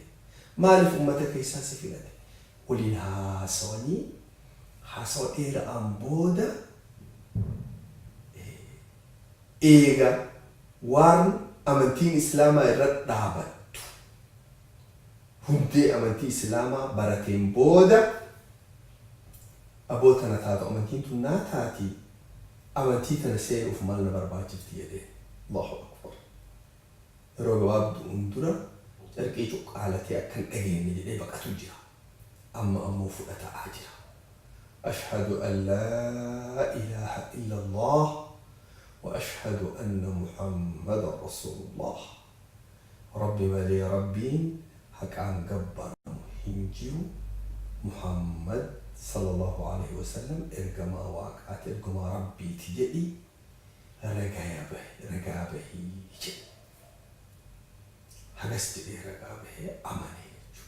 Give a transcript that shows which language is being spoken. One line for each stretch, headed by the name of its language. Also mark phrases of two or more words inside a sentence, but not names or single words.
Oromo: Maaliif uummata keessaa si filate? Waliin haasawanii haasawa dheeraan booda eega waan amantiin islaamaa irra dhaabattu hundee amantii islaamaa barateen booda aboota na taatu amantiin tun naa taati amantii tana seenuuf maal na barbaachifti jedhee.
Arabic: الله أكبر.
Oromo: Yeroo gabaabduun dura carqii cuqqaalatee akkan dhageenye jedhee baqatu jira. Amma ammoo fudhataa jira.
Arabic: أشهد أن لا إله إلا الله وأشهد أن محمدا رسول الله.
Oromo: Rabbi malee rabbiin haqaan gabbaramu hin jiru. Muhammad
Arabic: صلى الله عليه وسلم
Oromo: ergamaa waaqaati ergamaa rabbiiti jedhi ragaa bahii jedhe. Hagas jedhee ragaa bahee amane jechuudha.